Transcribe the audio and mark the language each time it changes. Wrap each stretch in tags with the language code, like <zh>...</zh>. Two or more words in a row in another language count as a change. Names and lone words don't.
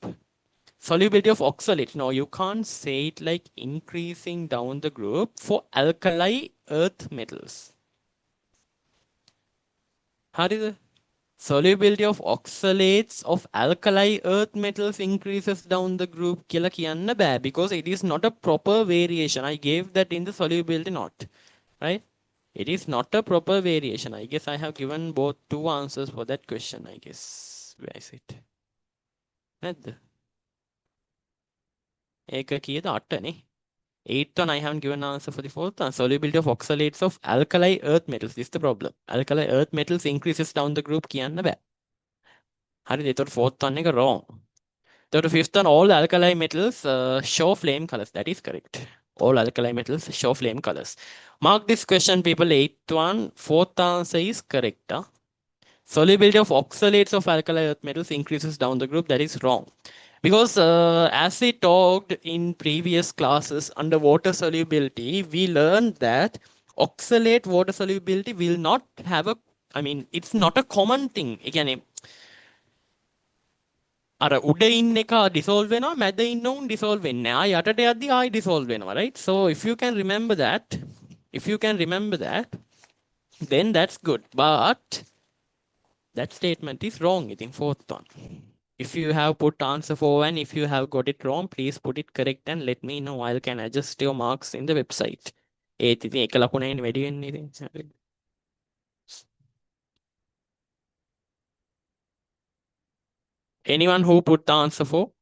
<en>Solubility of oxalates. No, you can't say it like increasing down the group for alkali earth metals. How is it? Solubility of oxalates of alkali earth metals increases down the group</en> <si>කියලා කියන්න බෑ</si> <en>because it is not a proper variation. I gave that in the solubility note. Right? It is not a proper variation. I guess I have given both two answers for that question, I guess. Where is it?</en> <si>නැද්ද? ඒක කීයද 8 නේ.</si> <en>8th one I haven't given an answer for the fourth one. Solubility of oxalates of alkali earth metals. This is the problem. Alkali earth metals increases down the group</en> <si>කියන්න බෑ. හරිද? එතකොට</si> <en>fourth one</en> <si>එක wrong.</si> <en>එතකොට fifth one all alkali metals show flame colors. That is correct. All alkali metals show flame colors. Mark this question, people. 8th one. Fourth answer is correct. Huh? Solubility of oxalates of alkali earth metals increases down the group. That is wrong. Because as we talked in previous classes under water solubility, we learned that oxalate water solubility will not have a, I mean, it's not a common thing.</en> <si>ඒ කියන්නේ අර උඩ ඉන්න එක dissolve වෙනවා මැද ඉන්න උන් dissolve වෙන්නේ නැහැ. ආ යටට යද්දි ආයි dissolve වෙනවා,</si> <en>right? So if you can remember that, then that's good. But that statement is wrong, I think, fourth one. If you have put answer 4 and if you have got it wrong, please put it correct and let me know. I can adjust your marks in the website.</en> <si>ඒත් ඉතින් එක ලකුණෙන් වැඩි වෙන්නේ ඉතින්.</si> <en>Anyone who put the answer 4?</en>